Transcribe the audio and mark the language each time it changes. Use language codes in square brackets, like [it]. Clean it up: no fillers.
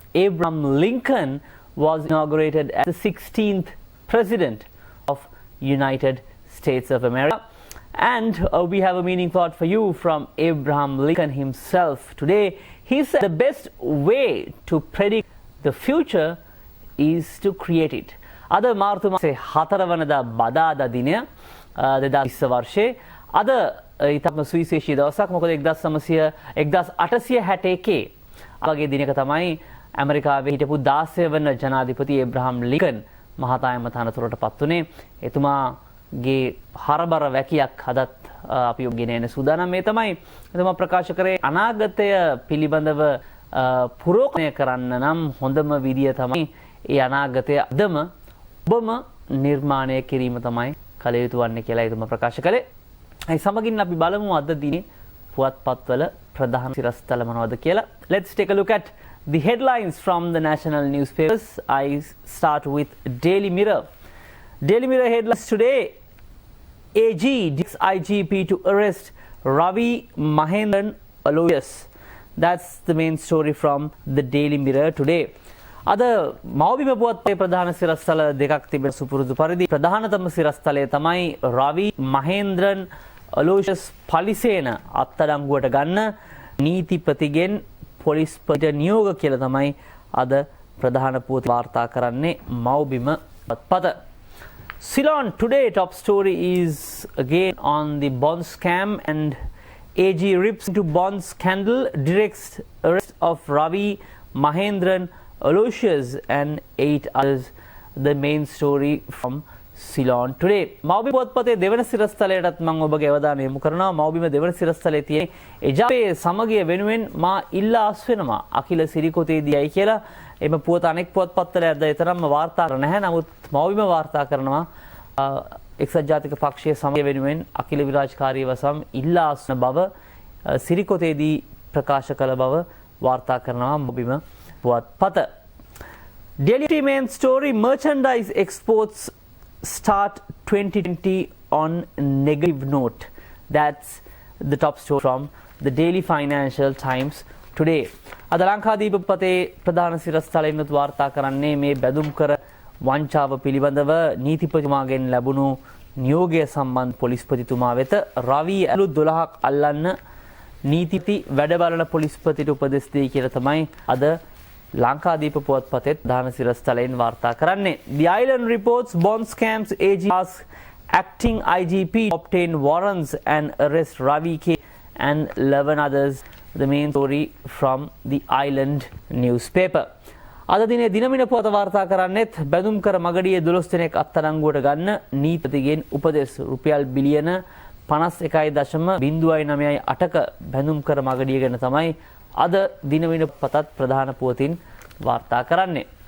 [en] Abraham Lincoln was inaugurated as the 16th President of United States of America. And we have a meaning thought for you from Abraham Lincoln himself today. He said the best way to predict the future is to create it. [si] අද මාර්තු මාසේ 4 වනදා බදාදා දිනය 2020 වර්ෂයේ අද ඊටම සුවිශේෂී දවසක්. මොකද 1861 වගේ දිනක තමයි ඇමරිකාවේ හිටපු 16 වන ජනාධිපති ඒබ්‍රහම් ලින්කන් මහතායම තනතුරට පත් වුණේ. එතුමාගේ හරබර වැකියක් අදත් අපි ගෙන එන සූදානම්. මේ තමයි එතුමා ප්‍රකාශ කරේ අනාගතය පිළිබඳව පුරෝක්ෂණය කරන්න නම් හොඳම විදිය තමයි ඒ අනාගතය අදම ඔබම නිර්මාණය කිරීම තමයි කළ යුතු වන්නේ කියලා එතුමා ප්‍රකාශ කළේ. ඒ සමගින් අපි බලමු අද දිනේ පුවත්පත්වල ප්‍රධාන සිරස්තල මොනවද කියලා. [en] Let's take a look at the headlines from the national newspapers. I start with Daily Mirror. Daily Mirror headlines today: AG directs IGP to arrest Ravi Mahendran Aloysius. That's the main story from the Daily Mirror today. [si] අද මවබිම පුවත්පතේ ප්‍රධාන සිරස්තල දෙකක් තිබෙන සුපුරුදු පරිදි ප්‍රධානතම සිරස්තලය තමයි රවි මහේන්ද්‍රන් අලෝෂස් පලිසේන අත්අඩංගුවට ගන්න නීතිපතිගෙන් පොලිස්පතිට නියෝග කියලා තමයි අද ප්‍රධාන පුවත් වාර්තා කරන්නේ මවබිම පුවත්පත. [en] Ceylon today top story is again on the bond scam, and AG rips into bond scandal, directs arrest of Ravi Mahendran Aloysius and 8 others. The main story from Ceylon today. [si] මවබිම පුවත්පතේ දෙවන සිරස්තලයටත් මම ඔබගේ අවධානය යොමු කරනවා. මවබිම දෙවන සිරස්තලයේ තියෙන එජාපේ සමගිය වෙනුවෙන් මා ඉල්ලා අස් වෙනවා අකිල සිරිකොතේදීයි කියලා. එම පුවත අනෙක් පුවත්පත්වල අද තරම්ම වාර්තා කර නැහැ. නමුත් මවබිම වාර්තා කරනවා එක්සත් ජාතික පක්ෂයේ සමගිය වෙනුවෙන් අකිල විරාජකාරී වසම් ඉල්ලා අස්න බව සිරිකොතේදී ප්‍රකාශ කළ බව වාර්තා කරනවා මවබිම පුවත්පත. [en] Daily main story: merchandise exports start 2020 on negative note. That's the top story from the Daily Financial Times today. [si] අද ලංකාදීප පතේ ප්‍රධාන සිරස්තලයින් වාර්තා කරන්නේ මේ බැදුම්කර වංචාව පිළිබඳව නීතිපතිතුමාගෙන් ලැබුණු නියෝගය සම්බන්ධ පොලිස්පතිතුමා වෙත රවි අලුත් 12ක් අල්ලන්න නීතිපති වැඩ බලන පොලිස්පතිට උපදෙස් දෙයි කියලා තමයි අද ලංකාදීප පුවත්පතේ ප්‍රධාන සිරස්තලයෙන් වාර්තා කරන්නේ. [en] The Island reports bond scams, AG asks acting IGP obtain warrants and arrest Ravi K and 11 others. The main story from the Island newspaper. [si] අද දිනේ දිනමින පුවත වාර්තා කරන්නේත් බැඳුම්කර මගඩියේ 12 දෙනෙක් අත්අඩංගුවට ගන්න නීතිපතිගෙන් උපදෙස් රුපියල් බිලියන 51.098ක බැඳුම්කර මගඩිය ගැන තමයි අද දිනවින පතත් ප්‍රධාන පුවතින් වාර්තා කරන්නේ.